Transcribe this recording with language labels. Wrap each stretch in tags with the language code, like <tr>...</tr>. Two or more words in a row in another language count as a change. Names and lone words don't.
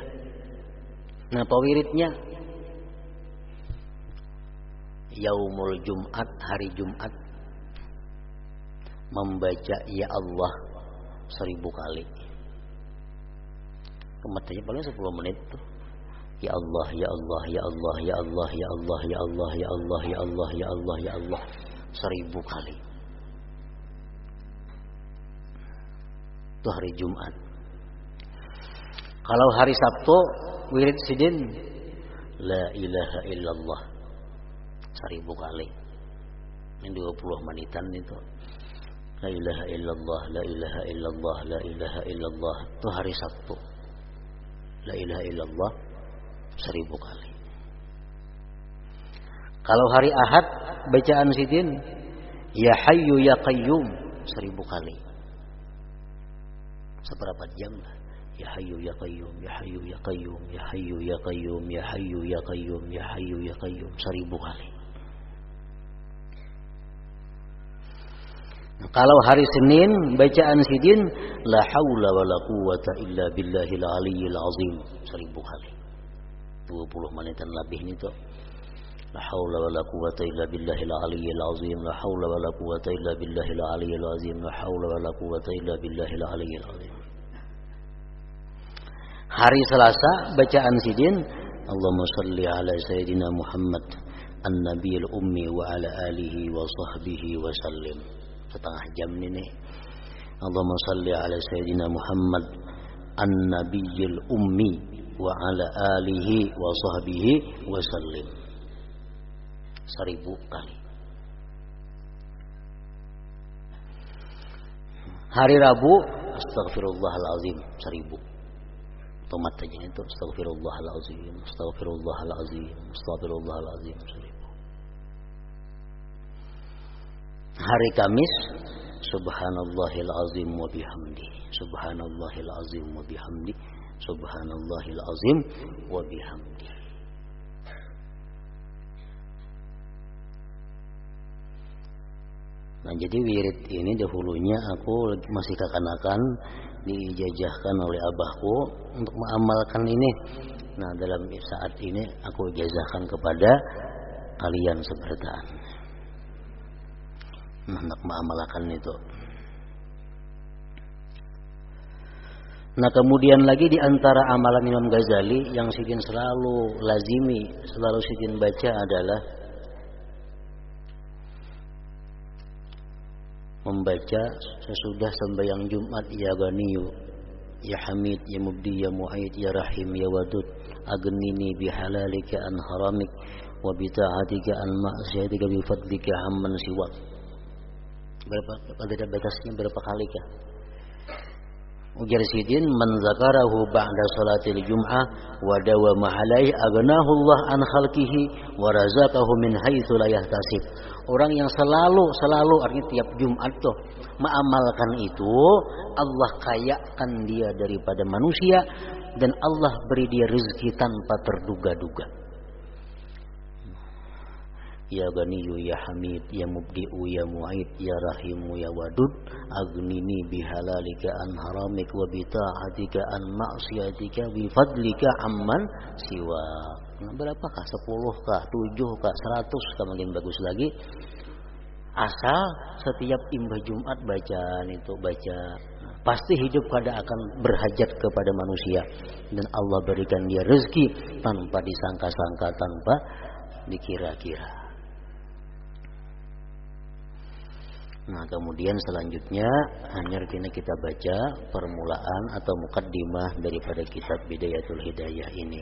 <bjn>Nah, apa wiridnya?</bjn> <ar>يوم الجمعة,</ar> <bjn>hari Jumat, membaca</bjn> <ar>يا الله</ar> <bjn>1000 kali. Kematanya paling 10 menit tuh.</bjn> <ar>يا الله، يا الله، يا الله، يا الله، يا الله، يا الله، يا الله، يا الله، يا الله، يا الله 1000 كرة.</ar> <bjn>Itu hari Jumat. Kalau hari Sabtu wirid sidin</bjn> <ar>لا إله إلا الله</ar> <bjn>1000 kali. Ini 20 menitan itu.</bjn> <ar>لا إله إلا الله، لا إله إلا الله، لا إله إلا الله.</ar> <bjn>Itu hari Sabtu.</bjn> <ar>لا إله إلا الله</ar> <bjn>1000 kali. Kalau hari Ahad bacaan sidin</bjn> <ar>يا حي يا قيوم</ar> <bjn>1000 kali. Seberapa jam lah?</bjn> <ar>يا حي يا قيوم، يا حي يا قيوم، يا حي يا قيوم، يا حي يا قيوم، يا حي يا قيوم 1000 كرة.</ar> <bjn>Kalau hari Senin bacaan sidin</bjn> <ar>لا حول ولا قوة إلا بالله العلي العظيم</ar> <bjn>1000 kali. 20 menitan lebih itu.</bjn> <ar>لا حول ولا قوة إلا بالله العلي العظيم، لا حول ولا قوة إلا بالله العلي العظيم، لا حول ولا قوة إلا بالله العلي العظيم.</ar> <bjn>Hari Selasa bacaan sidin</bjn> <ar>اللهم صل على سيدنا محمد النبي الأمي وعلى آله وصحبه وسلم.</ar> <bjn>Setengah jam ini.</bjn> <ar>اللهم صل على سيدنا محمد النبي الأمي وعلى آله وصحبه وسلم 1000 كرة.</ar> <bjn>Hari Rabu astaghfirullahalazim 1000. Tomat aja itu</bjn> <ar>أستغفر الله العظيم، أستغفر الله العظيم، أستغفر الله العظيم</ar> <bjn>1000.</bjn> <ar>Hari Kamis سبحان الله العظيم وبحمده، سبحان الله العظيم وبحمده، سبحان الله العظيم وبحمده.</ar> <bjn>Nah, jadi wirid ini dahulunya aku masih kekanakan, diijazahkan oleh abahku untuk mengamalkan ini. Nah, dalam saat ini aku ijazahkan kepada kalian sebertaan. Hendak mengamalkan itu. Nah, kemudian lagi di antara amalan Imam Ghazali yang sidin selalu lazimi, selalu sidin baca adalah membaca sesudah sembahyang Jumat</bjn> <ar>يا غني، يا حميد، يا مبدئ، يا معيد، يا رحيم، يا ودود، أغنني بحلالك عن حرامك وبطاعتك عن معصيتك بفضلك عمن سواك.</ar> <bjn>Berapa ada batasnya berapa kali kah? Ujar sidin</bjn> <ar>من ذكره بعد صلاة الجمعة وداوم عليه أغناه الله عن خلقه ورزقه من حيث لا يحتسب.</ar> <bjn>Orang yang selalu artinya tiap Jumat tuh mengamalkan itu, Allah kayakan dia daripada manusia dan Allah beri dia rezeki tanpa terduga-duga.</bjn> <ar>يا غني، يا حميد، يا مبدئ، يا معيد، يا رحيم، يا ودود، أغنني بحلالك عن حرامك وبطاعتك عن معصيتك بفضلك عمن سوا.</ar> <bjn>Nah, berapakah? 10 kah? 7 kah? 100 kah? Makin bagus lagi. Asal setiap imbah Jumat bacaan itu baca, pasti hidup kada akan berhajat kepada manusia dan Allah berikan dia rezeki tanpa disangka-sangka, tanpa dikira-kira. Nah, kemudian selanjutnya hanya kita baca permulaan atau mukaddimah daripada kitab Bidayatul Hidayah ini.</bjn>